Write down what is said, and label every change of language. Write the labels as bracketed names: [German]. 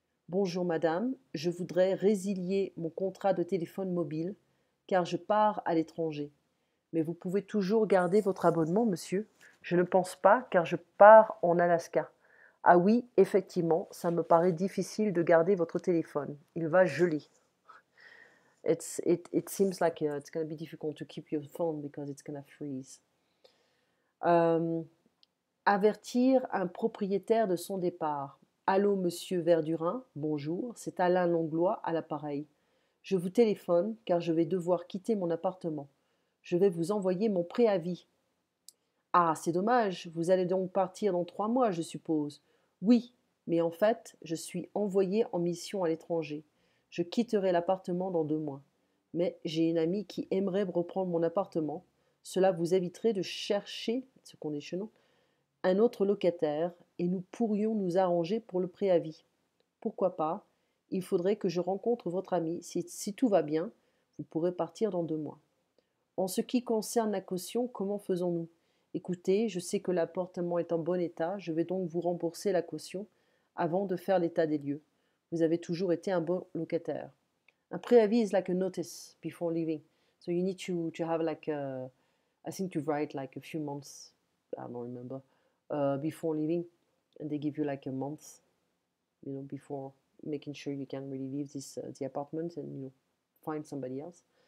[French] Bonjour madame, je voudrais résilier mon contrat de téléphone mobile car je pars à l'étranger. Mais vous pouvez toujours garder votre abonnement, monsieur. Je ne pense pas car je pars en Alaska. Ah oui, effectivement, ça me paraît difficile de garder votre téléphone. Il va geler. [English] It seems like it's going to be difficult to keep your phone because it's going to freeze. [French] Avertir un propriétaire de son départ. Allô, monsieur Verdurin, bonjour, c'est Alain Langlois à l'appareil. Je vous téléphone car je vais devoir quitter mon appartement. Je vais vous envoyer mon préavis. Ah, c'est dommage, vous allez donc partir dans 3 mois, je suppose. Oui, mais en fait, je suis envoyé en mission à l'étranger. Je quitterai l'appartement dans 2 mois. Mais j'ai une amie qui aimerait reprendre mon appartement. Cela vous éviterait de chercher, ce conditionnant, un autre locataire et nous pourrions nous arranger pour le préavis. Pourquoi pas? Il faudrait que je rencontre votre amie. Si tout va bien, vous pourrez partir dans 2 mois. En ce qui concerne la caution, comment faisons-nous? Écoutez, je sais que l'appartement est en bon état, je vais donc vous rembourser la caution avant de faire l'état des lieux. Vous avez toujours été un bon locataire. [English] Un préavis is like a notice before leaving. So you need to have like I think to write like a few months, I don't remember, before leaving, and they give you like a month, before making sure you can really leave the apartment and find somebody else.